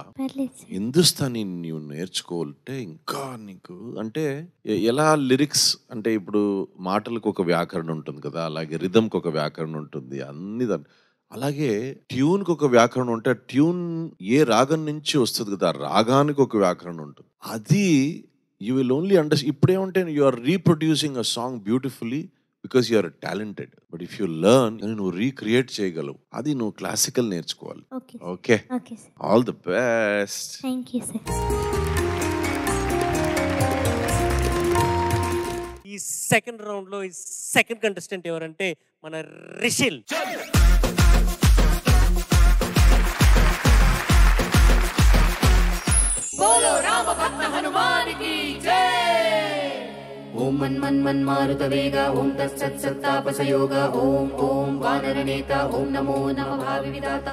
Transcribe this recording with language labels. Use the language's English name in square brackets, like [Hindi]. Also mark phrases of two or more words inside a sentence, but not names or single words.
[Telugu] హిందుస్థానీ నువ్వు నేర్చుకోవాలంటే ఇంకా నీకు అంటే ఎలా లిరిక్స్ అంటే ఇప్పుడు మాటలకు ఒక వ్యాకరణ ఉంటుంది కదా, అలాగే రిథంకి ఒక వ్యాకరణ ఉంటుంది, అన్ని అలాగే ట్యూన్కి ఒక వ్యాకరణం ఉంటే ట్యూన్ ఏ రాగం నుంచి వస్తుంది కదా, రాగానికి ఒక వ్యాకరణం ఉంటుంది. [English] అది you will only understand. ఇప్పుడేమంటే you are reproducing a song beautifully because you are talented. But if you learn [Telugu] నువ్వు రీక్రియేట్ చేయగలవు. అది నువ్వు క్లాసికల్ నేర్చుకోవాలి. [English] Okay, all the best. Thank you sir. [Telugu] ఈ [English] second round [Telugu] లో ఈ [English] second contestant [Telugu] ఎవరంటే మన రిషిల్. [Hindi] बोलो राम भक्त हनुमान की जय। [Sanskrit] ओम मन मन मन मारुत वेगा, ओम तत्सत् सत्तापसयोगा, ओम ओम वानर नेता, ओम नमो नमः भावि विधाता।